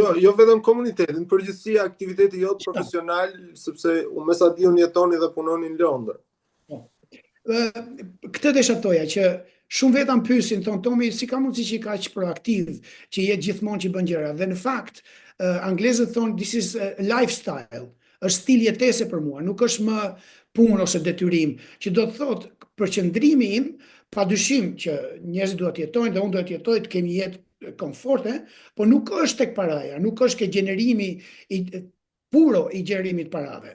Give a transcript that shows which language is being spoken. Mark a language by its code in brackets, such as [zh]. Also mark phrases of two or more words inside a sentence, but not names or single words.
[sq] Jo vetëm komunitetin, përgjithësi aktiviteti jot profesional, sepse unë me sa di unë jetoni dhe punoni në Londër. Këtë desha thoja që shumë veta më pyesin, thonë Tomi, si ka mundësi që i kaq proaktiv, që jetë gjithmonë që bën gjëra. Dhe në fakt, anglezët thonë [en] this is a lifestyle. [sq] Është stil jetese për mua, nuk është më punë ose detyrim, që do të thotë përqendrimi im, padyshim që njerëzit duhet të jetojnë dhe unë duhet të jetoj të kemi jetë komforte, po nuk është tek paraja, nuk është ke gjenerimi puro i gjenerimit parave.